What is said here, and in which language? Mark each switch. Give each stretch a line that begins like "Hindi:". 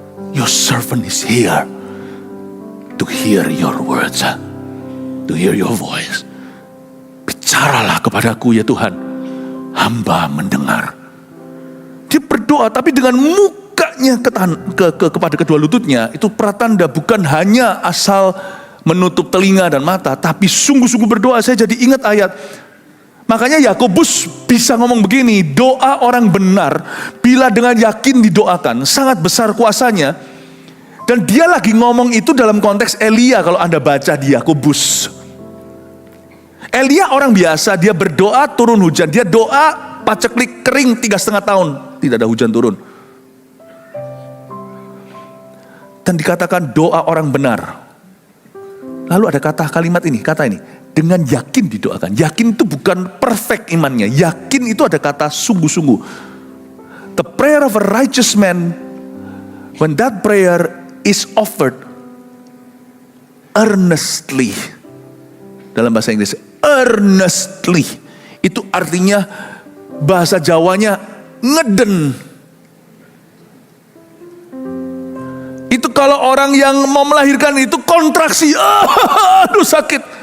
English: Your servant is here to hear your words, to hear your voice.
Indonesian: Bicaralah kepadaku ya Tuhan, hamba mendengar. Dia berdoa tapi dengan mukanya kepada kedua lututnya, itu pratanda bukan hanya asal menutup telinga dan mata, tapi sungguh-sungguh berdoa. Saya jadi ingat ayat. Makanya Yakobus bisa ngomong begini, doa orang benar bila dengan yakin didoakan sangat besar kuasanya. Dan dia lagi ngomong itu dalam konteks Elia kalau Anda baca di Yakobus. Elia orang biasa, dia berdoa turun hujan, dia doa paceklik kering 3,5 tahun, tidak ada hujan turun. Dan dikatakan doa orang benar. Lalu ada kalimat ini, dengan yakin didoakan. Yakin itu bukan perfect imannya, yakin itu ada kata sungguh-sungguh.
English: The prayer of a righteous man, when that prayer is offered earnestly.
Indonesian: Dalam bahasa Inggris, earnestly. Itu artinya bahasa Jawanya ngeden. Itu kalau orang yang mau melahirkan itu kontraksi, aduh sakit.